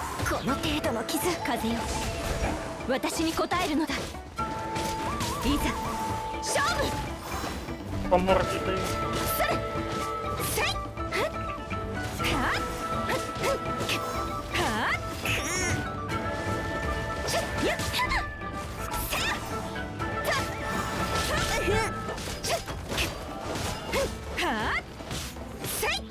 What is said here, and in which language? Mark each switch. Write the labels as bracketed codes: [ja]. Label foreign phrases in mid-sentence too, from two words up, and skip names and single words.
[ja] この程度の傷風よ私に応えるのだいざ勝負 [uk] По морді даю. [ja] それせいはっはっはっしゅっやっせやたっしゅっはっせ